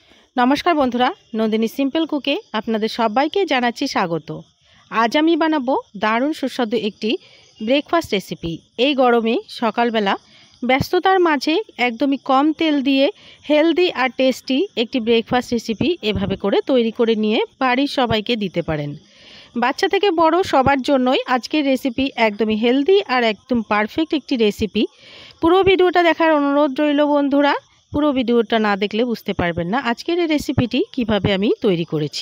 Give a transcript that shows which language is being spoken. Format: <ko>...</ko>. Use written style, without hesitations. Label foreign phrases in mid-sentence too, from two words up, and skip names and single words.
<bn>নমস্কার বন্ধুরা নন্দিনী সিম্পল কুকে আপনাদের সবাইকে জানাচ্ছি স্বাগত। আজ আমি বানাবো দারুণ সুস্বাদু একটি ব্রেকফাস্ট রেসিপি। এই গরমে সকালবেলা ব্যস্ততার মাঝে একদমই কম তেল দিয়ে হেলদি আর টেস্টি একটি ব্রেকফাস্ট রেসিপি এভাবে করে তৈরি করে নিয়ে বাড়ির সবাইকে দিতে পারেন। বাচ্চা থেকে বড় সবার জন্যই আজকের রেসিপি একদমই হেলদি আর একদম পারফেক্ট একটি রেসিপি। পুরো ভিডিওটা দেখার অনুরোধ রইল বন্ধুরা। পুরো ভিডিওটা না দেখলে বুঝতে পারবেন না আজকের এই রেসিপিটি কিভাবে আমি তৈরি করেছি।</bn>